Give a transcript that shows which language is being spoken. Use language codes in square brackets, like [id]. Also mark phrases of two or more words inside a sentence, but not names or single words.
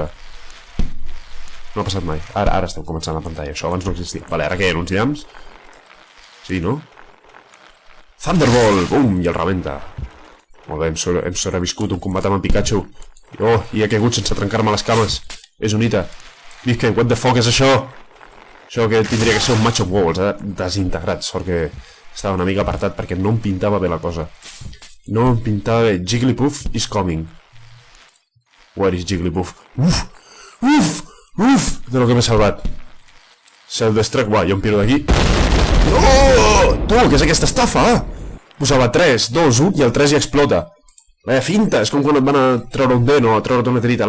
[ca] No ha passat mai. Ara estem començant la pantalla, això abans no existia. Vale, ara què, uns llamps? Sí, no? Thunderbolt, bum, i el rebenta. Molt bé, hem sobreviscut un combat amb en Pikachu. Oh, i he caigut sense trencar-me les cames. És un Ita. Visca, [en] what the fuck [ca] és això? Això que tindria que ser un macho. Wow, els ha desintegrat. Sort que estava una mica apartat perquè no em pintava bé la cosa. No em pintava bé. [en] Jigglypuff is coming. Where is Jigglypuff? [ca] Uf, de lo que m'he salvat. Self-destruct, guai, jo em piro d'aquí. No! Tu, què és aquesta estafa? Posava 3, 2, 1 i el 3 ja explota. Vaya finta, és com quan et van a treure un dent o a treure't una tirita.